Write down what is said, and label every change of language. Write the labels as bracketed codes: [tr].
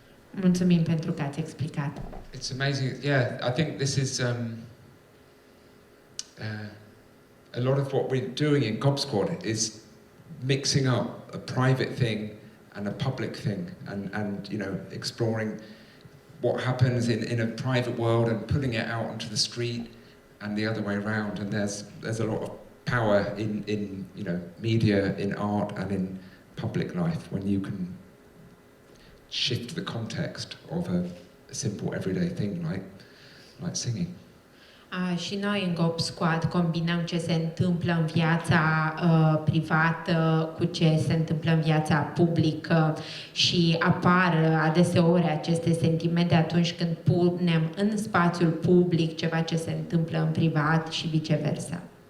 [ro] Mulțumim pentru că ați explicat. [en] It's amazing. Yeah, I think this is a lot of what we're doing in Gob Squad is mixing up a private thing and a public thing, and you know, exploring what happens in a private world and putting it out onto the street and the other way around. And there's a lot of power in media, in art and in public life when you can shift the context of a simple everyday thing like singing. [ro] Și noi în Gob Squad combinăm ce se întâmplă în viața privată cu ce se întâmplă în viața publică și apar adeseori aceste sentimente atunci când punem în spațiul public ceva ce se întâmplă în privat și viceversa.